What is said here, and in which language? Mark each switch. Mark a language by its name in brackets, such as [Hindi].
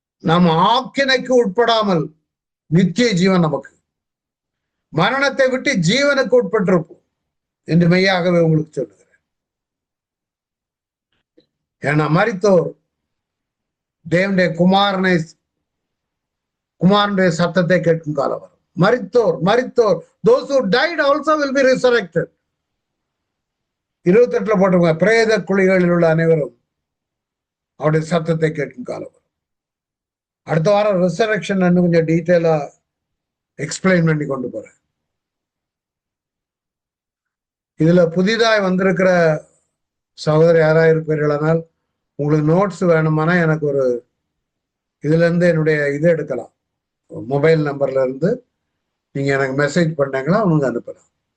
[Tamil] நாம் ஆக்கினைக்கு உட்படாமல் நித்திய ஜீவன் நமக்கு, மரணத்தை விட்டு ஜீவனுக்கு உட்பட்டிருப்போம் என்று மெய்யாகவே உங்களுக்கு சொல்லுகிறேன். ஏன்னா மரித்தோர் தேவனுடைய குமாரனுடைய சத்தத்தை கேட்கும் காலம் வரும். [English] மரித்தோர் those who died also will be resurrected. [Tamil] 28 போட்டிருக்க, பிரேத குழிகளில் உள்ள அனைவரும் அவருடைய சத்தத்தை கேட்கும் காலம் வரும். அடுத்த வாரம் ரிசரக்ஷன் கொஞ்சம் டீட்டெயிலா எக்ஸ்பிளைன் பண்ணி கொண்டு போறேன். இதுல புதிதாய் வந்திருக்கிற சகோதரி யாராக இருப்பீர்களானால் உங்களுக்கு நோட்ஸ் வேணுமானா எனக்கு ஒரு இதுல இருந்து என்னுடைய இது எடுக்கலாம், மொபைல் நம்பர்ல இருந்து நீங்க எனக்கு மெசேஜ் பண்ணாங்களா அவங்க அனுப்பலாம்.